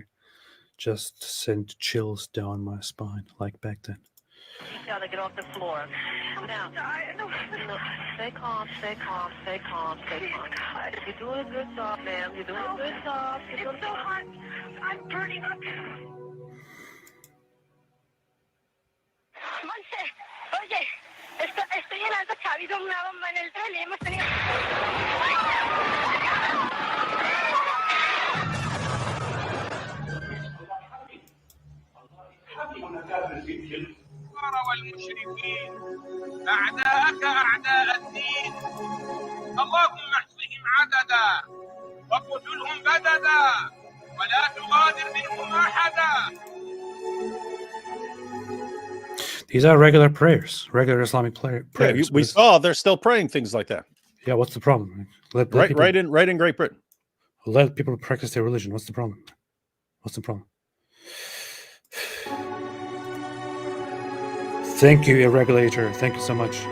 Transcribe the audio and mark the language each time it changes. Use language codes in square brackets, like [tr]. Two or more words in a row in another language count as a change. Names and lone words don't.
[en] Just sent chills down my spine, like back then. You gotta get off the floor. Now, stay calm. You're doing a good job, ma'am. You're doing a good job. It's so hot. I'm burning up. [es] Monse, oye, estoy en alta chavido, una bomba en el tren y hemos tenido... [ar] والمشركين أعداءك أعداء الدين اللهم احصهم عددا وقتلهم بددا ولا تغادر منهم أحدا. [en] These are regular prayers, regular Islamic prayers. Yeah, we saw they're still praying things like that. Yeah, what's the problem? Right in Great Britain. Let people practice their religion. What's the problem? Thank you, Irregulator. Thank you so much.